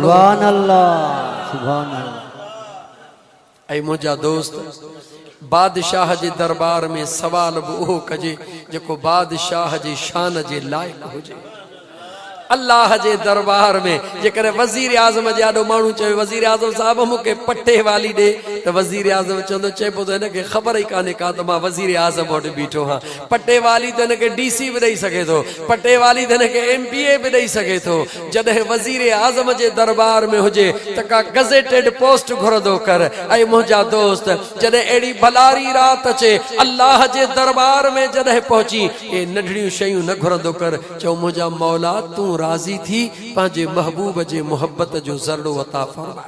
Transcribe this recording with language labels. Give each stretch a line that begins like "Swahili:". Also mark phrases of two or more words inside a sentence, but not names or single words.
Arabic: سبحان الله، سبحان الله.
Sindhi: ऐं मुंहिंजा दोस्त, बादशाह जे दरबार में सवाल बि उहो कजे जेको बादशाह जे शान जे लाइक़ हुजे। अल्लाह जे दरबार में जेकर वज़ीर आज़म जे आॾो माण्हू चवे वज़ीर आज़म साहब मूंखे पट्टे वाली ॾे, त वज़ीर आज़म चवंदो चइबो त हिनखे ख़बर ई कान्हे का त मां वज़ीर आज़म वटि बीठो हां। पट्टे वाली त हिनखे DC बि ॾेई सघे थो, पट्टे वाली त हिनखे MPA बि ॾेई सघे थो। जॾहिं वज़ीर आज़म जे दरबार में हुजे त का गज़ेटेड पोस्ट घुरंदो कर। ऐं मुंहिंजा दोस्त, जॾहिं अहिड़ी भलारी रात अचे अल्लाह जे दरबार में जॾहिं पहुची, हे नंढड़ियूं शयूं न घुरंदो कर। चओ मुंहिंजा मौला तूं राज़ी थी पंहिंजे महबूब जे मोहब्बत जो ज़रड़ो अता फरमाए।